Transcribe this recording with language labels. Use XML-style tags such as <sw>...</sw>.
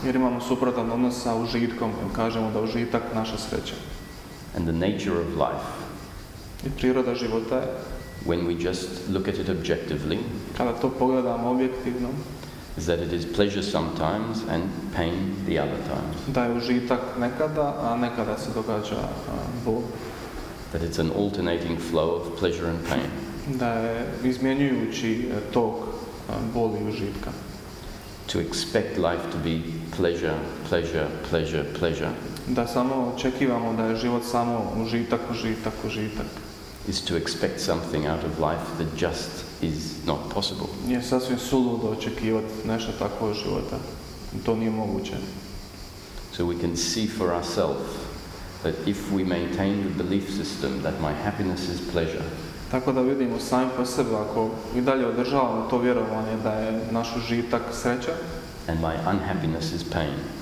<hr>jer imamo suprotan odnos sa užitkom, kažemo da užitak naša sreća.</hr> <en>And the nature of life,</en> <hr>I priroda života je,</hr> <en>when we just look at it objectively,</en> <hr>kada to pogledamo objektivno,</hr> <en>is that it is pleasure sometimes and pain the other times.</en> <hr>da je užitak nekada, a nekada se događa bol.</hr> <en>That it's an alternating flow of pleasure and pain.</en> <hr>Da je izmjenjujući tok boli i užitka.</hr> <en>To expect life to be pleasure, pleasure, pleasure, pleasure</en> <hr>Da samo očekivamo da je život samo užitak, užitak, užitak.</hr> <en>is to expect something out of life that just is not possible.</en> <hr>Je sasvim suludo očekivati nešto takvo od života. To nije moguće.</hr> <en>So we can see for ourselves that if we maintain the belief system that my happiness is pleasure,</en> <hr>Tako da vidimo sami po sebi, ako i dalje održavamo to vjerovanje da je naš užitak sreća</hr> <en>and my unhappiness is pain,</en>